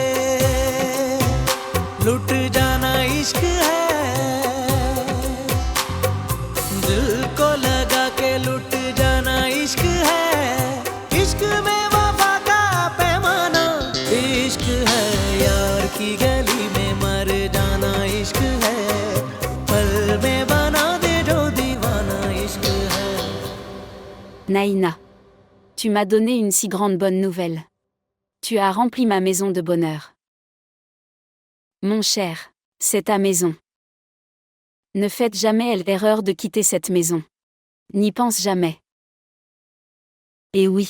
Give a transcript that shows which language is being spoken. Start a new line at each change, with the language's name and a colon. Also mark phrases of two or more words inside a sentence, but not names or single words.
Hindi: लुट जाना इश्क है दिल को लगा के लुट जाना इश्क है इश्क में वफा का पैमाना इश्क है यार की गली में मर जाना इश्क है पल में बना दे जो दीवाना इश्क है
French: Naïna. Tu m'as donné une si grande bonne nouvelle. Tu as rempli ma maison de bonheur. Mon cher, c'est ta maison. Ne faites jamais l'erreur de quitter cette maison. N'y pense jamais. Et oui.